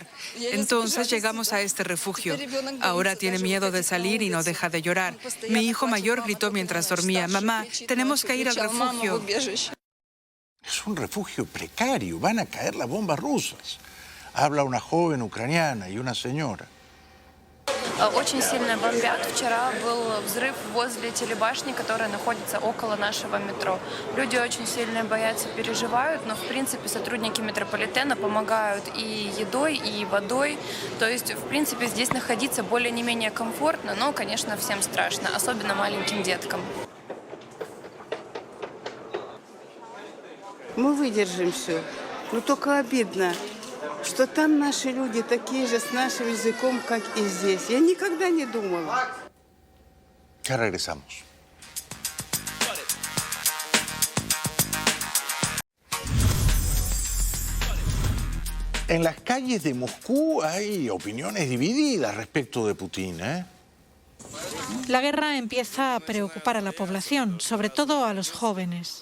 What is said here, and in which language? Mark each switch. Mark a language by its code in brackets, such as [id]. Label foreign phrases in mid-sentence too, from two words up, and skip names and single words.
[es] Entonces llegamos a este refugio. Ahora tiene miedo de salir y no deja de llorar. Mi hijo mayor gritó mientras dormía, mamá, tenemos que ir al refugio. Es un refugio precario, van a caer las bombas rusas. Habla una joven ucraniana y una señora. [ru] Очень сильно бомбят. Вчера был взрыв возле телебашни, которая находится около нашего метро. Люди очень сильно боятся, переживают, но, в принципе, сотрудники метрополитена помогают и едой, и водой. То есть, в принципе, здесь находиться более не менее комфортно, но, конечно, всем страшно, особенно маленьким деткам. Мы выдержим все, но только обидно, что там наши люди такие же с нашим языком, как и здесь. Я никогда не думала. [es] Ya regresamos. En las calles de Moscú hay opiniones divididas respecto de Putin, ¿eh? La guerra empieza a preocupar a la población, sobre todo a los jóvenes.